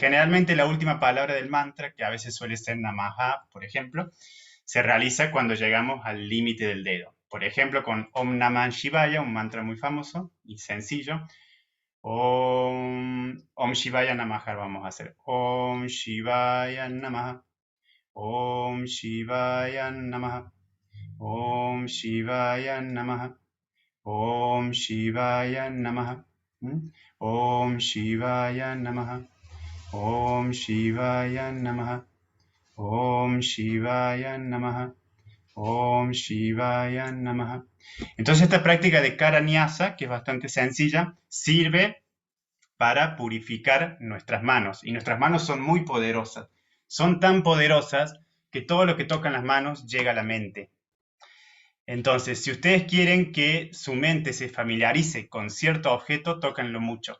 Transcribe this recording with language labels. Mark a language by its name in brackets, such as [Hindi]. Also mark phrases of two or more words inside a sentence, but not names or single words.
[Spanish] Generalmente la última palabra del mantra, que a veces suele ser Namaha, por ejemplo, se realiza cuando llegamos al límite del dedo. Por ejemplo, con [Sanskrit] ॐ नमः शिवाय, [Spanish] un mantra muy famoso y sencillo. [Sanskrit] ॐ शिवाय नमः [Spanish] vamos a hacer. [Sanskrit] ॐ शिवाय नमः। ॐ शिवाय नमः. ॐ शिवाय नमः। ॐ शिवाय नमः. ॐ शिवाय नमः. ॐ शिवाय नमः। ॐ शिवाय नमः. ॐ शिवाय नमः. [Spanish] Entonces esta práctica de Karanyasa, que es bastante sencilla, sirve para purificar nuestras manos. Y nuestras manos son muy poderosas. Son tan poderosas que todo lo que tocan las manos llega a la mente. Entonces, si ustedes quieren que su mente se familiarice con cierto objeto, tócanlo mucho.